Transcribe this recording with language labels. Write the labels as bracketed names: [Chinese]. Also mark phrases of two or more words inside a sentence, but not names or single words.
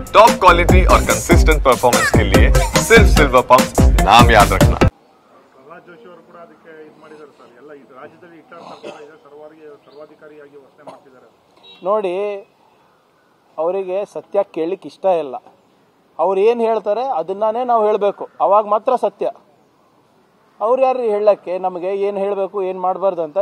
[English] top quality [Hindi] और [English] consistent performance [Hindi] के लिए सिर्फ सिल्वर पंप नाम याद रखना। [Kannada] ಪ್ರಹ್ಲಾದ್ ಜೋಶಿ ಅವರು ಕೂಡ ಅದಕ್ಕೆ ಇದು ಮಾಡಿದ್ದಾರೆ ಸರ್. ಎಲ್ಲ ಈ ರಾಜ್ಯದಲ್ಲಿ ಇಟ್ಟಾರ ಸರ್ಕಾರ ಈಗ ಸರ್ವಾಧಿಕಾರಿಯಾಗಿ ವರ್ತನೆ ಮಾಡ್ತಿದ್ದಾರೆ. ನೋಡಿ, ಅವರಿಗೆ ಸತ್ಯ ಕೇಳಲಿಕ್ಕೆ ಇಷ್ಟ ಇಲ್ಲ. ಅವ್ರು ಏನು ಹೇಳ್ತಾರೆ ಅದನ್ನೇ ನಾವು ಹೇಳಬೇಕು, ಅವಾಗ ಮಾತ್ರ ಸತ್ಯ. ಅವ್ರು ಯಾರು ಹೇಳಕ್ಕೆ ನಮಗೆ ಏನು ಹೇಳಬೇಕು ಏನು ಮಾಡಬಾರ್ದು ಅಂತ.